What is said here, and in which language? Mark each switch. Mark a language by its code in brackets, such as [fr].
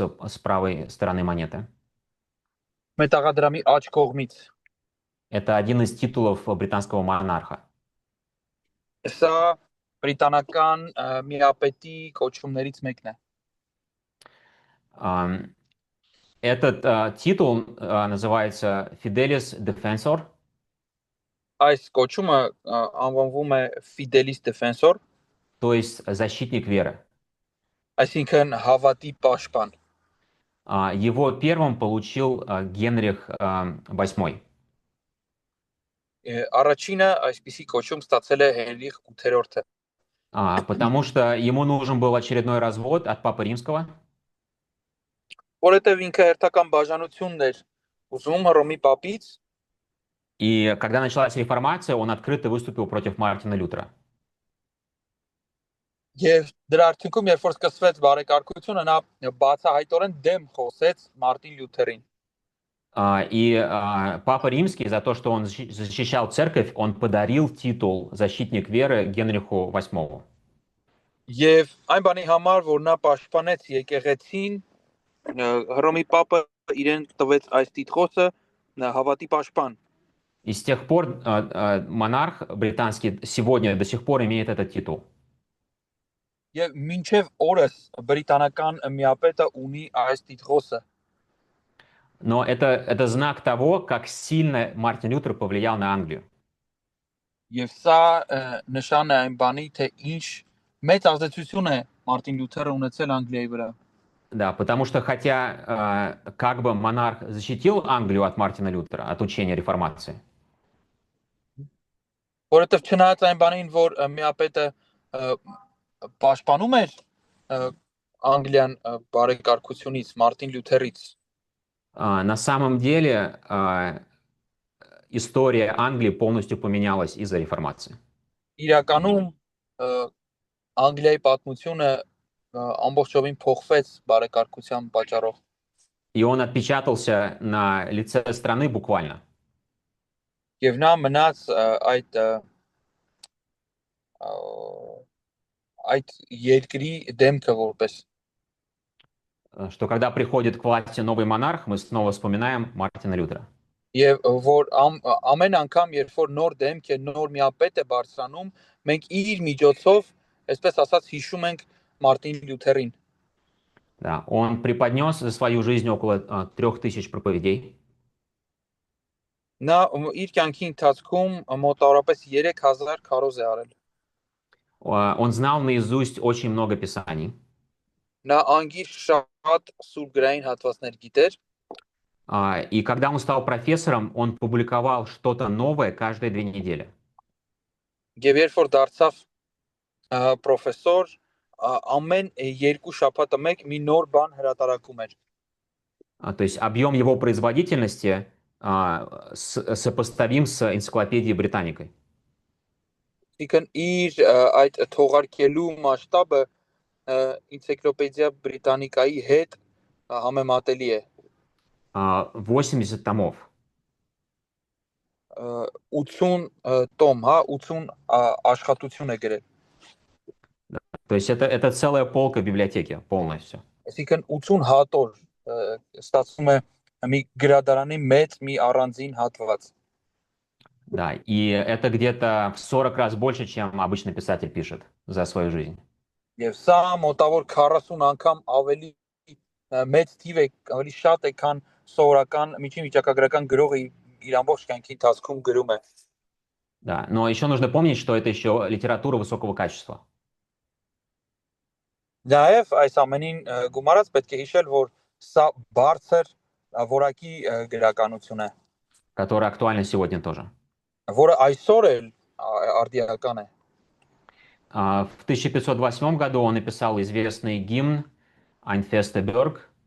[ru] с правой стороны монеты. [hy] Մետաղադրամի աջ կողմից։ [ru] Это один из титулов британского монарха. [hy] Սա բրիտանական միապետի կոչումներից մեկն է։ [ru] Этот титул называется Fidelis Defensor. [hy] Այս կոչումը անվանվում է Fidelis Defensor, [ru] то есть защитник веры. [hy] Այսինքն հավատի պաշտպան։ [ru] Его первым получил Генрих VIII. [hy] Առաջինը այսպիսի կոչում ստացել է Հենրիխ 8-րդը։ [ru] Потому что ему нужен был очередной развод от Папы Римского. [hy] Որովհետև ինքը հերթական բաժանությունն էր ուզում Հռոմի պապից։ [ru] И когда началась реформация, он открыто выступил против Мартина Лютера. [hy] Եվ դրա արդյունքում, երբ որ սկսվեց բարեկարգությունը, նա բացահայտորեն դեմ խոսեց Մարտին Լյութերին։ [ru] И Папа Римский за то, что он защищал церковь, он подарил титул «Защитник веры» Генриху VIII. [hy] Եվ այն բանի համար, որ նա պաշտպանեց եկեղեցին, Հռոմի պապը իրեն տվեց այս տիտղոսը հավատի պաշտպան։ [ru] И с тех пор монарх британский сегодня до сих пор имеет этот титул. [hy] Եվ մինչև օրս բրիտանական միապետը ունի այս տիտղոսը։ [ru] Но это знак того, как сильно Мартин Лютер повлиял на Англию. [hy] Եվ սա նշան է այն բանի, թե ինչ մեծ ազդեցություն է Մարտին Լյութերը ունեցել Անգլիայի վրա։ [ru] Да, потому что хотя как бы монарх защитил Англию от Мартина Лютера, от учения реформации. [hy] Որովհետև չնայած այն բանին, որ միապետը պաշտպանում էր Անգլիան բարեկարգությունից, Մարտին Լյութերից։ [ru] На самом деле история Англии полностью поменялась из-за реформации. [hy] Իրականում Անգլիայի պատմությունը ամբողջովին փոխվեց բարեկարգության պատճառով։ [ru] И он отпечатался на лице страны буквально. [hy] Եվ նա մնաց այդ երկրի դեմքը որպես [ru] Что когда приходит к власти новый монарх, мы снова вспоминаем Мартина Лютера. [hy] Եվ որ ամեն անգամ, երբ որ нոր դեմք է, нոր միապետ է բարձրանում, մենք իր միջոցով, այսպես ասած, հիշում ենք Մարտին Լյութերին։ [ru] Да, он преподнес за свою жизнь около 3000 проповедей. [hy] Նա իր կյանքի ընթացքում մոտավորապես 3000 քարոզ է արել։ [ru] Он знал наизусть очень много писаний. [hy] Նա անգիր շատ սուրբգրային հատվածներ գիտեր։ [ru] И когда он стал профессором, он публиковал что-то новое каждые 2 недели. [hy] Եվ երբ որ դարձավ պրոֆեսոր, ամեն 2 շաբաթը մեկ մի նոր բան հրատարակում էր։ [ru] То есть объем его производительности сопоставим с энциклопедией Британикой. [hy] Այսինքն իր այդ թողարկելու մասշտաբը [ru] энциклопедия [hy] Британикայի հետ համեմատելի է։ [ru] 80 томов. [hy] 80 տոմ, հա, 80 աշխատություն է գրել։ [ru] То есть это целая полка библиотеки, полностью. [hy] Այսինքն 80 հատոր ստացվում է մի գրադարանի մեծ մի առանձին հատված։ [ru] Да, и это где-то в 40 раз больше, чем обычный писатель пишет за свою жизнь. [hy] Եվ սա մոտավոր 40 անգամ ավելի մեծ թիվ է, ավելի շատ է, քան սովորական միջին վիճակագրական գրողը իր ամբողջ կյանքի ընթացքում գրում է։ [ru] Да, но еще нужно помнить, что это еще литература высокого качества, [hy] Նաև այս ամենին գումարած պետք է հիշել, որ սա բարձր որակի գրականություն է, [ru] которая актуальна сегодня тоже. [hy] որը այսօր էլ արդիական է։ [ru] В 1528 году он написал известный гимн «Ein feste Burg».